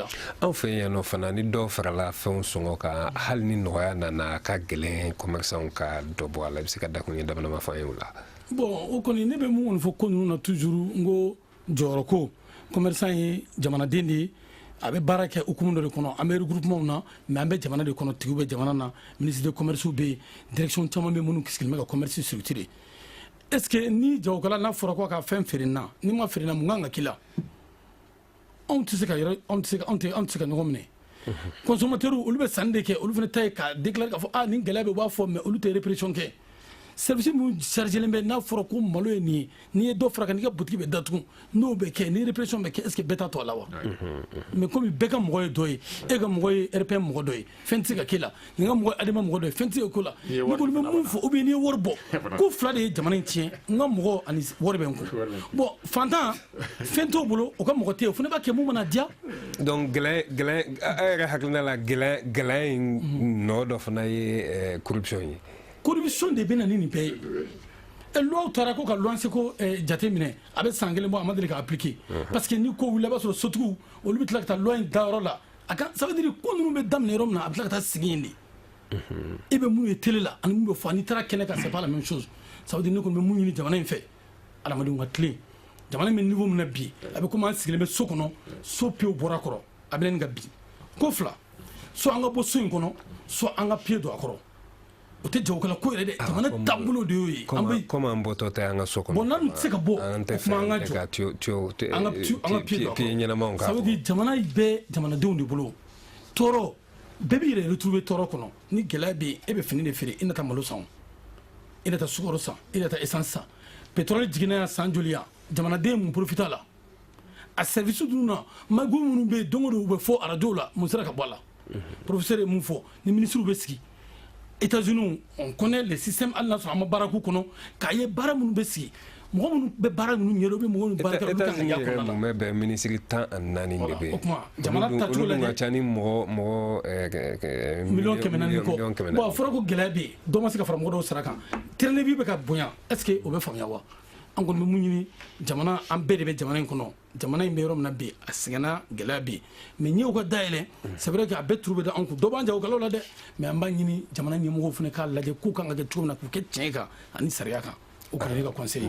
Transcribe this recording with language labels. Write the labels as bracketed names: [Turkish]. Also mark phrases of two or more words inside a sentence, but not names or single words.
[Bambara] anw fɛ yan nɔ fana ni dɔw farala fɛnw sɔngɔ kan hali ni nɔgɔya nana a ka gɛlɛn commerçants ka dɔ bɔ a la i bɛ se ka dakun ye daminɛma fɔ an ye o la bon o kɔni ne bɛ mun kɔni fɔ ko ninnu na toujours n ko jɔyɔrɔ ko commerçant ye jamanaden de ye a bɛ baara kɛ hukumu dɔ de kɔnɔ an bɛ regroupement na mais an bɛ jamana de kɔnɔ tigiw bɛ jamana na [French] ministre de commerce [Bambara] bɛ yen direction caman bɛ minnu sigilen bɛ ka [French] commerce structurer est ce que [Bambara] ni jagokɛla n'a fɔra ko a ka fɛn feere n na ni ma feere n na mun kan ka k'i la anw tɛ se ka ɲɔgɔn minɛ consommateurs olu bɛ sanni de kɛ olu fana ta ye ka déclarer k'a fɔ nin gɛlɛya bɛ u b'a fɔ mais olu tɛ répression kɛ service min chargelen bɛ n'a fɔra ko malo ye nin ye n'i ye dɔ fara kan n'i ka boutique bɛ datugu n'o bɛ kɛ ni répression bɛ kɛ [French] est ce que [Bambara] bɛɛ t'a to a la wa [French] mais comme [Bambara] bɛɛ ka mɔgɔ ye dɔ ye e ka mɔgɔ ye RPM mɔgɔ dɔ ye fɛn tɛ se ka k'e la nin ka mɔgɔ ye ADEMA mɔgɔ dɔ ye fɛn tɛ se ka k'o la ni kɔni bɛ mun fɔ [French] ou bien [Bambara] n'i ye wari bɔ ko fila de ye jamana in tiɲɛ n ka mɔgɔ ani wari bɛ n kun bon fantan fɛn t'o bolo o ka mɔgɔ tɛ yen o fana b'a kɛ mun mana diya donc gɛlɛya a yɛrɛ hakilina la gɛlɛya in nɔ dɔ fana ye corruption ye corruption de bɛ na ni nin bɛɛ ye loi taara ko ka luwanse ko jate minɛ a bɛ san 1 bɔ a ma deli ka [French] appliquer parce que [Bambara] ni ko wuli i b'a sɔrɔ sotigiw olu bɛ tila ka taa loi in da yɔrɔ la a ka [French] ça veut dire [Bambara] ko ninnu bɛ daminɛ yɔrɔ min na a bɛ tila ka taa sigi yen de e bɛ mun ye télé la ani mun bɛ fɔ n'i taara kɛnɛ kan [French] c'est pas la même chose ça veut dire [Bambara] ne kɔni bɛ mun ɲini jamana in fɛ adamadenw ka tilen jamana min niveau min na bi a bɛ komi an sigilen bɛ so kɔnɔ so pewu bɔra a kɔrɔ a bɛ nin ka bi ko fila so an ka bɔ so in kɔnɔ so an ka pied don a kɔrɔ o tɛ jagokɛla ko yɛrɛ dɛ jamana taabolo de y'o ye comme an bɔtɔ tɛ an ka so kɔnɔ bon n'an tɛ se ka bɔ an tɛ fɛ an ka pied ɲɛnamaw kan [French] ça veut dire [Bambara] jamana bɛ jamanadenw de bolo tɔɔrɔ bɛɛ b'i yɛrɛ retrouver tɔɔrɔ kɔnɔ ni gɛlɛya bɛ yen e bɛ fini de feere i na taa malo san i na taa sukaro san i na taa essence san pétrole jiginna yan san joli yan jamanaden mun profite a la a service dun na mago minnu bɛ yen don o don u bɛ fɔ arajo la mun sera ka bɔ a la professeur ye mun fɔ ni ministre bɛ sigi États-Unis [French] on connaît le système [Bambara] hali n'a sɔrɔ an ma baara k'u kɔnɔ k'a ye baara minnu bɛ sigi mɔgɔ minnu bɛ baara ninnu ɲɛdɔn [French] ou bien [Bambara] mɔgɔ minnu baara kɛ olu kan ka y'a kɔnɔna la mun bɛ bɛn ministre 14 de bɛ o tuma jamana tacogo lajɛ olu ka ca ni mɔgɔ miliyɔn 400 kɔ bon a fɔra ko gɛlɛya bɛ yen dɔ ma se ka fara mɔgɔ dɔw sara kan terrain bɛ ka bonya [French] est ce que [Bambara] o bɛ faamuya wa an kɔni bɛ mun ɲini jamana an bɛɛ de bɛ jamana in kɔnɔ jamana in bɛ yɔrɔ min na bi a sɛgɛnna gɛlɛya bɛ yen mais ɲɛw ka dayɛlɛ [French] c'est vrai que [Bambara] a bɛɛ turu bɛ da an kun dɔ b'an jagokɛlaw la dɛ mais an b'a ɲini jamana ɲɛmɔgɔw fana k'a lajɛ k'u kan ka kɛ cogo min na k'u kɛ tiɲɛ kan ani sariya kan o kɔni ne ka conseil